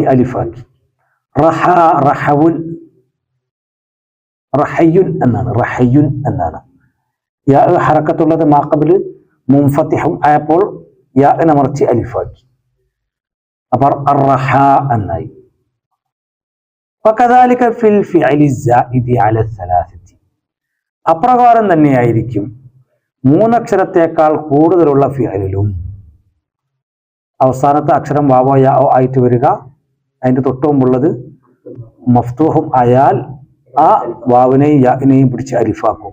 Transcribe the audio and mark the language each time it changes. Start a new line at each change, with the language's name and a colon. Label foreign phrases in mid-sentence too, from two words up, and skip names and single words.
Malayalam: അലിഫാക്കി.
Arabic: رحى رحو رحي
Malayalam: എന്നാണ്. റഹയുൻ എന്നാണ്. യാ ഹറക്കത്തുള്ളത് മാഖബില് മുൻഫതിഹും ആയപ്പോൾ യാഇനെ മറിച്ച് അലിഫാക്കി. അപ്പോൾ അർറഹ എന്നായി.
Arabic: وكذلك في الفعل الزائد على الثلاثه
Malayalam: അപ്രകാരം തന്നെയായിരിക്കും മൂന്നക്ഷരത്തേക്കാൾ കൂടുതലുള്ള ഫിഅലിലും അവസാനത്തെ അക്ഷരം വാവോ യാओ ആയിട്ട് വരിക, അതിന്റെ തൊട്ടുമുമ്പുള്ളത് മഫ്തൂഹും ആയാൽ ആ വാവിനെയും യാഇനെയും പിടിച്ച് അലിഫാക്കും.